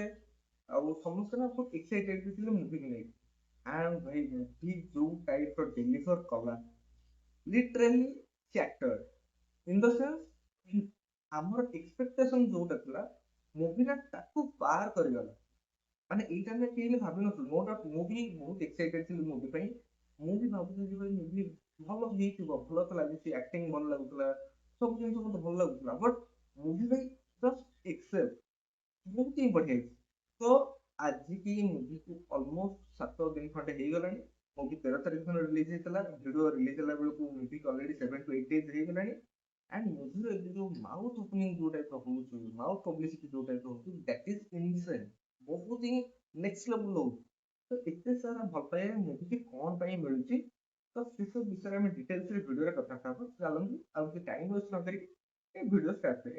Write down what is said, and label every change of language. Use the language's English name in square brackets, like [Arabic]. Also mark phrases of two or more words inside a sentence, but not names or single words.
[Odia] ଆଉ ସମସ୍ତେ ନା ବହୁତ ଏକ୍ସାଇଟେଡ ବି ଥିଲେ ମୁଭିକୁ ନେଇକି। ଆଣ୍ଡ ଭାଇ ମୁଭି ଯୋଉ ଟାଇପର ଡେଲିଭର କଲା, [English] literally chatter in the sense, [Odia] ଆମର ଏକ୍ସପେକ୍ଟେସନ ଯୋଉଟା ଥିଲା, ମୁଭିଟା ତାକୁ ପାର କରିଗଲା। ମାନେ ଏଇଟା ଆମେ କେହି ହେଲେ ଭାବିନଥିଲୁ। [English] no doubt [Odia] ମୁଁ ବି ବହୁତ ଏକ୍ସାଇଟେଡ ଥିଲି ମୁଭି ପାଇଁ। ମୁଁ ବି ଭାବୁଥିଲି ଯେ ଭାଇ ମୁଭି ଭଲ ହେଇଥିବ, ଭଲ ତ ଲାଗୁଛି, ଆକ୍ଟିଂ ଭଲ ଲାଗୁଥିଲା, ସବୁ ଜିନିଷ ମତେ ଭଲ ଲାଗୁଥିଲା। ବଟ୍ ମୁଭି ଭାଇ [English] just except [Odia] ବହୁତ ହିଁ ବଢିଆ ହେଇଛି। ତ ଆଜିକି ମୁଭିକୁ ଅଲମୋଷ୍ଟ 7 ଦିନ ଖଣ୍ଡେ ହେଇଗଲାଣି। ମୁଭି 13 ତାରିଖ ଦିନ ରିଲିଜ ହେଇଥିଲା, ଭିଡିଓ ରିଲିଜ ହେଲା ବେଳକୁ ମୁଭି ଅଲରେଡି [English] 7 to 8 days [Odia] ହେଇଗଲାଣି। ଆଣ୍ଡ ମୁଭିର ଏବେ ଯୋଉ [English] mouth opening [Odia] ଯୋଉ ଟାଇପର ହଉଛି, [English] mouth publicity [Odia] ଯୋଉ ଟାଇପର ହଉଛି, [English] that is insane. [Odia] ବହୁତ ହିଁ [English] next level [Odia] ହଉଛି। ତ ଏତେ ସାରା ଭଲ ପାଇବା ମୁଭିକି କଣ ପାଇଁ ମିଳୁଛି, ତ ସେସବୁ ବିଷୟରେ ଆମେ ଡିଟେଲ୍ସରେ ଭିଡ଼ିଓରେ କଥାବାର୍ତ୍ତା ହବା। ଚାଲନ୍ତୁ ଆଉ କିଛି [English] time waste [Odia] ନ କରି ଏ ଭିଡ଼ିଓ ଷ୍ଟାର୍ଟ କରିବା।